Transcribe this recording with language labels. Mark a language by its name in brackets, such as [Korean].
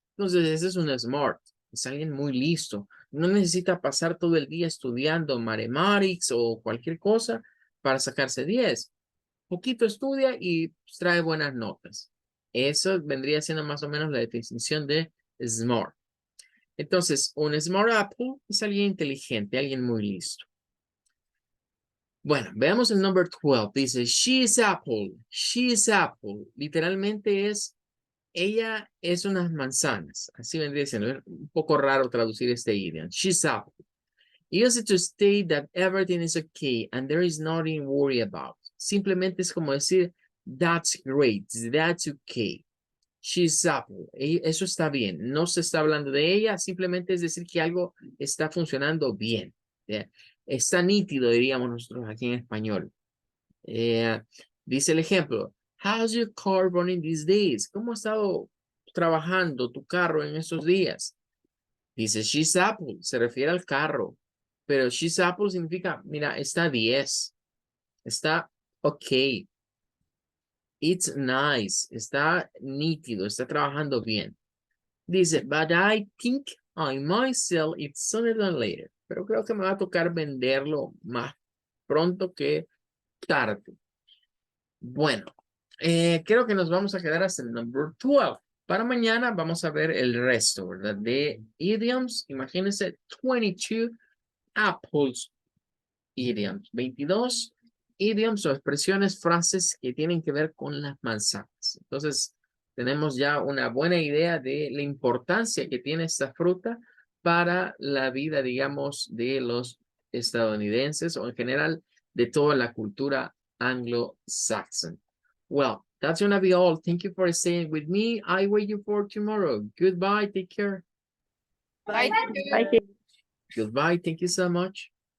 [Spanish] Entonces, ese es un smart, es alguien muy listo. No necesita pasar todo el día estudiando mathematics o cualquier cosa para sacarse 10. Poquito estudia y pues, trae buenas notas. Eso vendría siendo más o menos la definición de smart. Entonces, un smart apple es alguien inteligente, alguien muy listo. Bueno, veamos el number 12. Dice, [English] she is apple, she is apple. [Spanish] Literalmente es, ella es unas manzanas. Así vendría siendo. Es un poco raro traducir este idioma. [English] She's apple. Use it to state that everything is okay and there is nothing to worry about. [Spanish] Simplemente es como decir, [English] that's great, that's okay. She's apple. [Spanish] Eso está bien. No se está hablando de ella, simplemente es decir que algo está funcionando bien. ¿Ya? Está nítido, diríamos nosotros aquí en español. Dice el ejemplo, [English] how's your car running these days? [Spanish] ¿Cómo ha estado trabajando tu carro en estos días? Dice, [English] she's apple, [Spanish] se refiere al carro. Pero she's apple significa, mira, está 10. Está ok. [English] It's nice. [Spanish] Está nítido, está trabajando bien. Dice, [English] but I think I might sell it sooner than later. [Spanish] Pero creo que me va a tocar venderlo más pronto que tarde. Bueno, creo que nos vamos a quedar hasta el number 12. Para mañana vamos a ver el resto, ¿verdad? De idioms. Imagínense 22 apples idioms. 22 idioms o expresiones, frases que tienen que ver con las manzanas. Entonces, tenemos ya una buena idea de la importancia que tiene esta fruta para la vida, digamos, de los estadounidenses o en general de toda la cultura anglo-saxon. [English] Well, that's gonna be all. Thank you for staying with me. I wait you for tomorrow. Goodbye. Take care. Bye. Bye. Goodbye. Thank you so much.